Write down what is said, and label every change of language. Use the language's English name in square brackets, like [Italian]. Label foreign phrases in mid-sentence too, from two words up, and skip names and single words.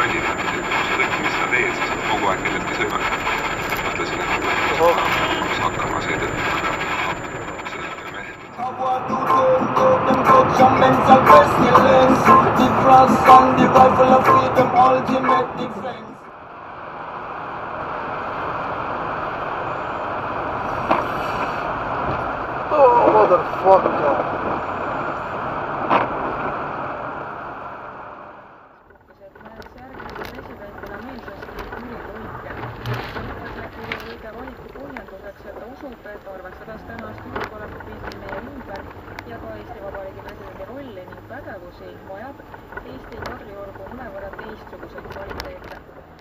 [Estonian] kõik, mis sa teed, sa saad kogu aeg kelleltki sõimata. Mõtlesin, et ma peaks hakkama seetõttu, aga selle mehed. [English] Mental pestilence, the cross and the rifle of freedom, ultimate defense. Oh, motherfucker! [Estonian] usub, et arvestades tänast julgeolekukriisi meie ümber ja ka Eesti Vabariigi presidendi rolli ning pädevusi, vajab Eesti Kadriorgu mõnevõrra teistsuguseid kvaliteete.